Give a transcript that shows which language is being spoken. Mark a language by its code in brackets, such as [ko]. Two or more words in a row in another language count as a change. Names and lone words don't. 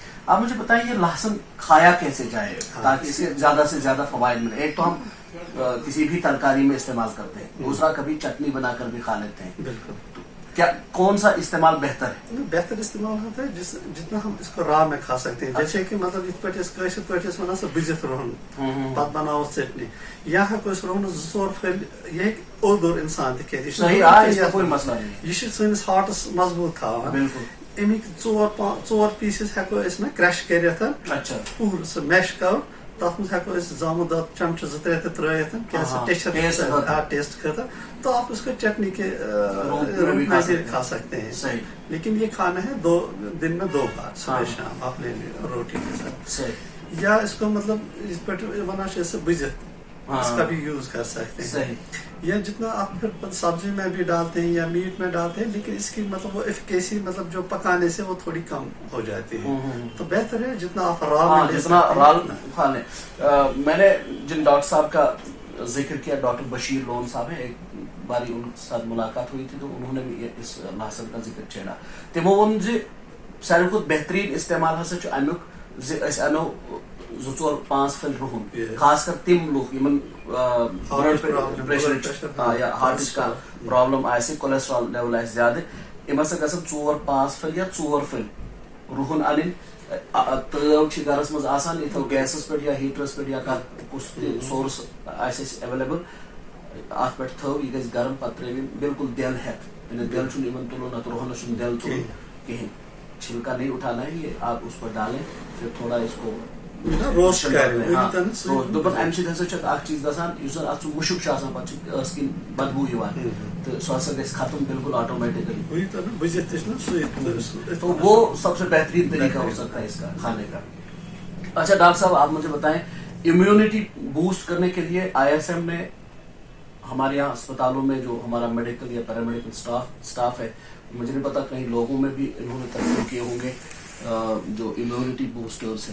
[ur] آپ مجھے بتائیں یہ لہسن کھایا کیسے جائے تاکہ اس کے زیادہ سے زیادہ فوائد ملے؟ ایک تو ہم کسی بھی ترکاری میں استعمال کرتے ہیں, دوسرا کبھی چٹنی بنا کر بھی کھا لیتے ہیں. بالکل. کیا کون سا استعمال بہتر ہے؟ بہتر استعمال ہوتا ہے جتنا ہم اس کو راہ میں کھا سکتے ہیں. جیسے کہ مطلب اس پہ [ks] ونان سا بزت روہن پتہ بناو چٹنی, یا ہیکو اس روہن 2 پھل, یہ ہیکہِ اوٚدُر انسان تہِ کھیٚتھ. [ur] کوئی مسئلہ نہیں, [ks] یہ چھُ سٲنِس ہارٹس مضبوط تھاوان. [ur] بالکل. [ks] امیک 4 پیسز ہیکو أسۍ نا کرٛش کٔرِتھ, پوٗرٕ سُہ میش کرو, تتھ منٛز ہیکو أسۍ زامُت دۄد چمچہٕ 2-3 تہِ ترٲیِتھ ٹیسٹ خٲطرٕ. [ur] تو آپ اس کو چٹنی کے روپ میں بھی کھا سکتے ہیں. لیکن یہ کھانا ہے دن میں 2 بار, صبح شام اپنے روٹی کے ساتھ. یا اس کو مطلب اس پہ [ks] ونان سے بزت, [ur] اس کا بھی یوز کر سکتے ہیں. یا جتنا آپ پھر سبزی میں بھی ڈالتے ہیں یا میٹ میں ڈالتے ہیں, لیکن اس کی مطلب وہ ایفیکیسی مطلب جو پکانے سے وہ تھوڑی کم ہو جاتی ہے. تو بہتر ہے جتنا آپ را کھا لیں. میں نے جن ڈاکٹر صاحب کا ذکر کیا, ڈاکٹر بشیر لون صاحب ہے, ایک باری ان کے ساتھ ملاقات ہوئی تھی تو انہوں نے بھی اس لہسن کا ذکر چھیڑا. [ks] تمو وون ساروی کھۄتہٕ بہترین استعمال ہسا چھُ امیُک أسۍ انو 2-4-5 پھل رُہُن, خاص کر تم لوگ یمن [en] blood pressure [ks] یا ہارٹٕچ کانٛہہ پرابلم آسہِ, [en] cholesterol level [ks] آسہِ زیادٕ, یِم ہسا گژھن 4-5 پھل یا 4 پھل رُہُن انٕنۍ. تٲو چھِ گرس منٛز آسان, یہِ تھاو گیسس پٮ۪ٹھ یا ہیٖٹرس پٮ۪ٹھ یا کانٛہہ کُس تہِ سورس آسہِ اَسہِ ایویلیبل, اتھ پٮ۪ٹھ تھٲو, یہِ گژھِ گرم, پتہٕ ترٲوِن بالکل دٮ۪ل ہٮ۪تھ. دٮ۪ل چھُنہٕ یِمن تُلُن, اتھ روہنس چھُنہٕ دٮ۪ل تُلُن کِہینۍ, [ur] چھلکا نہیں اٹھانا ہے, یہ آپ اس پر ڈالیں, پھر تھوڑا اس کو روسٹ کریں. [ks] دوٚپُن امہِ سۭتۍ ہسا چھِ اکھ چیٖز گژھان, یُس زن اتھ سُہ مُشُک چھُ آسان, پتہٕ چھِ ٲس کِنۍ بدبوٗ یِوان, تہٕ سُہ ہسا گژھِ ختم بالکل آٹومیٹکلی. [ur] تو وہ سب سے بہترین طریقہ ہو سکتا ہے اس کا کھانے کا. اچھا ڈاکٹر صاحب آپ مجھے بتائیں, [en] immunity boost [ur] کرنے کے لیے ISM نے ہمارے یہاں اسپتالوں میں جو ہمارا میڈیکل یا [en] paramedical staff [ur] ہے مجھے نہیں پتا کہیں لوگوں میں بھی انہوں نے تقسیم کیے ہوں گے جو [en] immunity boosters [ur] ہیں.